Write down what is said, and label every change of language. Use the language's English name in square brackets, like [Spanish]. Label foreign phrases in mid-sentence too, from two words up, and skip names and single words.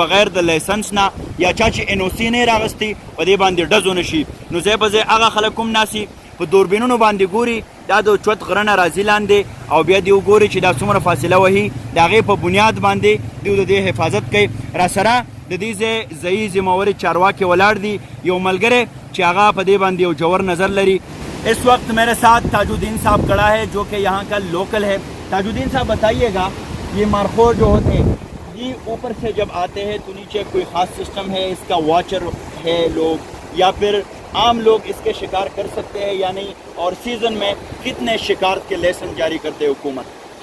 [Pashto] بغیر د لایسنس نه یا چا چې ان او سی نه یې راغستی په دې باندې ډز ونه شي نو ځای په ځای هغه خلک هم ناسي په دوربینونو باندې ګوري دا د چوت غره نه راځي لاندې او بیا دوی ګوري چې دا څومره فاصله وهي د هغې په بنیاد باندې دوی د دې حفاظت کوي را سره د دې ځای ځایي ذمهور چارواکي ولاړ دي یو ملګری چې هغه په دې باندې یو جوور نظر لري [Urdu] اس وقت میرے ساتھ تاج الدین صاحب کھڑا ہے جو کہ یہاں کا لوکل ہے تاج الدین صاحب بتائیے گا یہ مارخور جو ہوتے ہیں یہ اوپر سے جب آتے ہیں تو نیچے کوئی خاص سسٹم ہے اس کا واچر ہے لوگ یا پھر عام لوگ اس کے شکار کر سکتے ہیں یا نہیں اور سیزن میں کتنے شکار کے لیسن جاری کرتے ہیں حکومت